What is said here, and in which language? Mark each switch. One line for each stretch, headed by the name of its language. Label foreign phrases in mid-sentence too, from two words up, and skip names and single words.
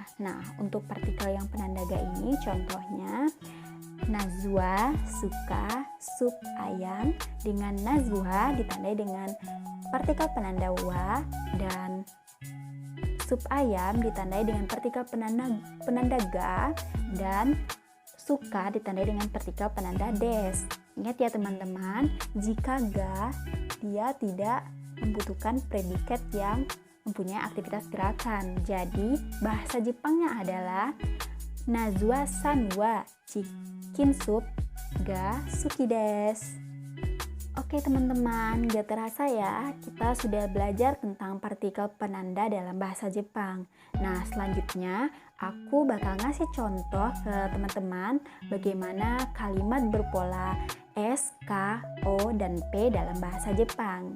Indonesian: Nah, untuk partikel yang penanda ga ini contohnya Nazwa suka sup ayam, dengan Nazwa ditandai dengan partikel penanda wa, dan sup ayam ditandai dengan partikel penanda ga, dan suka ditandai dengan partikel penanda des. Ingat ya teman-teman, jika ga dia tidak membutuhkan predikat yang mempunyai aktivitas gerakan. Jadi bahasa Jepangnya adalah Nazwa
Japanese: さんは
English: chicken soup
Japanese: が好きです.
Indonesian: Oke teman-teman, gak terasa ya, kita sudah belajar tentang partikel penanda dalam bahasa Jepang. Nah, selanjutnya aku bakal ngasih contoh ke teman-teman bagaimana kalimat berpola S, K, O, dan P dalam bahasa Jepang.